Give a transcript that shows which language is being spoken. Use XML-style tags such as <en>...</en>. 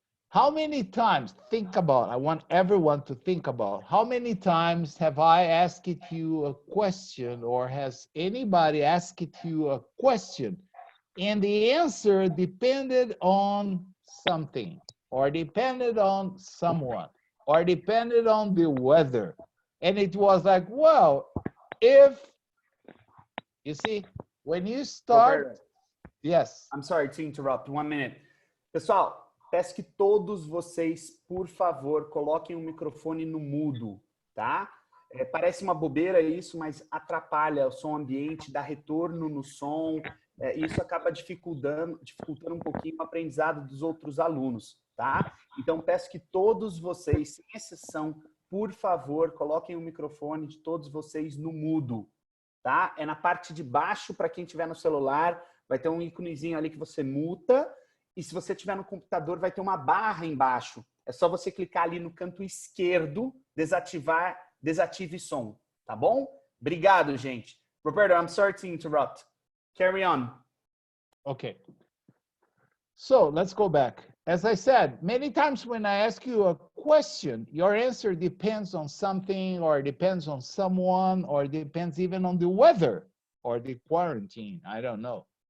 <en>How many times, think about, I want everyone to think about, how many times have I asked you a question, or has anybody asked you a question and the answer depended on something, or depended on someone, or depended on the weather? And it was like, well, if, you see, when you start, Roberto, yes. I'm sorry to interrupt, 1 minute.</en> <pt>Pessoal, peço que todos vocês, por favor, coloquem o microfone no mudo, tá? Parece uma bobeira isso, mas atrapalha o som ambiente, dá retorno no som, isso acaba dificultando um pouquinho o aprendizado dos outros alunos, tá? Então, peço que todos vocês, sem exceção, por favor, coloquem o microfone de todos vocês no mudo, tá? É na parte de baixo, para quem tiver no celular, vai ter um íconezinho ali que você muta, e se você tiver no computador, vai ter uma barra embaixo. É só você clicar ali no canto esquerdo, desative som, tá bom? Obrigado, gente.</pt> <en>Roberto, I'm sorry to interrupt. Carry on. Okay. So let's go back. As I said, many times when I ask you a question, your answer depends on something, or depends on someone, or depends even on the weather or the quarantine. I don't know.</en>